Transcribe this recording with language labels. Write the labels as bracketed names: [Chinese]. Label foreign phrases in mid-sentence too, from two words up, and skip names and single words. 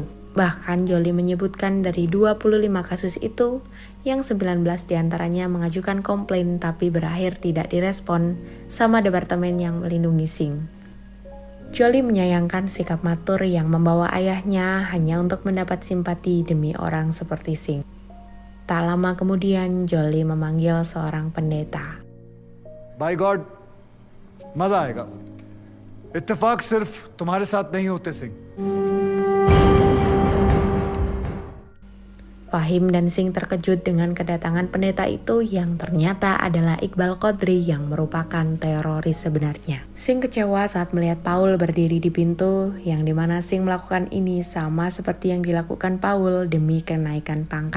[Indonesian] Bahkan Jolie menyebutkan dari 25 kasus itu, yang 19 diantaranya mengajukan komplain tapi berakhir tidak direspon sama departemen yang melindungi Singh. Jolie menyayangkan sikap Mathur yang membawa ayahnya hanya untuk mendapat simpati demi orang seperti Singh. Tak lama kemudian Jolie memanggil seorang pendeta. [English] by God [Hindi] मजा आएगा. इत्तेफाक सिर्फ तुम्हारे साथ नहीं होते सिंह. [Indonesian] Fahim dan Singh terkejut dengan kedatangan pendeta itu yang ternyata adalah Iqbal Qadri yang merupakan teroris sebenarnya. Singh kecewa saat melihat Paul berdiri di pintu, yang dimana Singh melakukan ini sama seperti yang dilakukan Paul demi kenaikan pangkat.